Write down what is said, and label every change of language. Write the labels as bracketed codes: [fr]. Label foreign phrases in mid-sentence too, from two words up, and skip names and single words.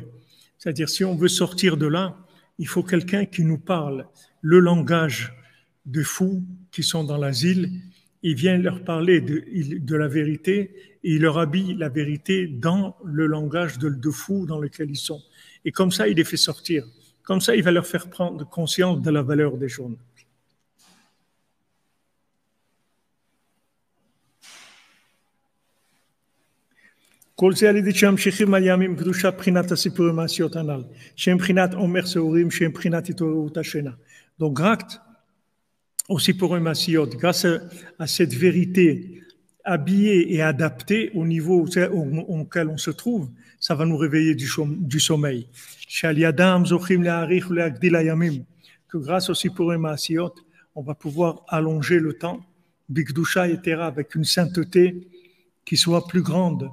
[fr] C'est-à-dire, si on veut sortir de là, il faut quelqu'un qui nous parle le langage de fous qui sont dans l'asile. Il vient leur parler de la vérité et il leur habille la vérité dans le langage de fous dans lequel ils sont. Et comme ça, il les fait sortir. Comme ça, il va leur faire prendre conscience de la valeur des choses. [he] כל זה על ידי שממשיכים על ימים קדושה בחינת הסיפורים המעשיות הנ"ל, שהם בחינת עומר שעורים, שהם בחינת התעוררות השינה. [fr] Donc, grâce au Sipurim Maasiot, grâce à cette vérité habillée et adaptée au niveau auquel on se trouve, ça va nous réveiller du sommeil. Que grâce au Sipurim Maasiot, on va pouvoir allonger le temps, Bigdusha et Tera, avec une sainteté qui soit plus grande.